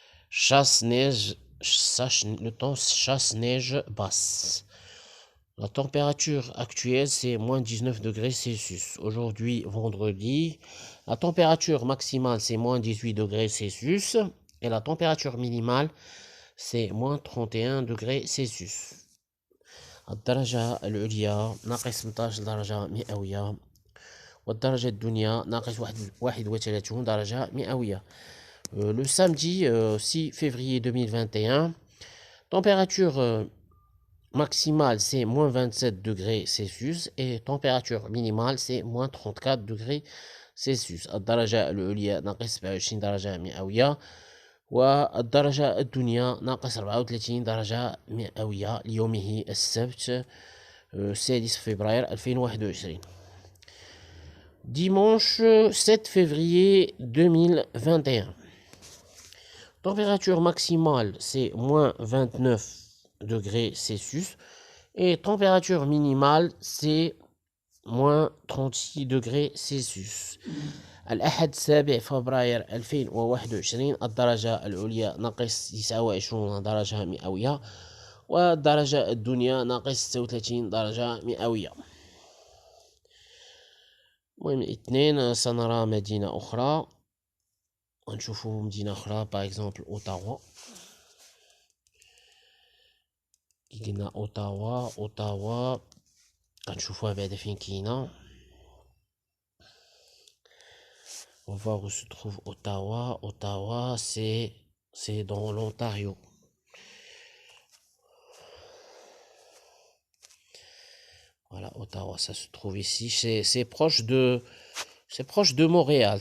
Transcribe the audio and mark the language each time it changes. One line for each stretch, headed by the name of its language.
French: Chasse-neige, le temps chasse-neige basse. La température actuelle, c'est moins 19 degrés Celsius. Aujourd'hui, vendredi, la température maximale, c'est moins 18 degrés Celsius. Et la température minimale, c'est moins 31 degrés Celsius.
Arabic: الدرجة العليا ناقص 18 درجة مئوية، والدرجة الدنيا ناقص 31 درجة مئوية.
French: Le samedi 6 février 2021, température maximale c'est moins 27 degrés Celsius et température minimale c'est moins 34 degrés Celsius.
Arabic: الدرجة العليا ناقص 27 درجة مئوية، والدرجة الدنيا ناقص 34 درجة مئوية ليومه السبت 6 فبراير 2021.
French: Dimanche 7 février 2021. Température maximale, c'est moins 29 degrés Celsius. Et température minimale, c'est moins 36 degrés Celsius.
Arabic: الأحد 7 فبراير 2021 الدرجة العليا ناقص 29 درجة مئوية، والدرجة الدنيا ناقص 36 درجة مئوية. المهم الاثنين سنرى مدينة أخرى. نشوفوا مدينة أخرى
French: باغ اكزومبل
Arabic: أوتاوا. كي قلنا أوتاوا غنشوفوها بعدا فين كاينة.
French: On va voir où se trouve Ottawa. Ottawa, c'est dans l'Ontario. Voilà, Ottawa, ça se trouve ici. C'est proche de Montréal.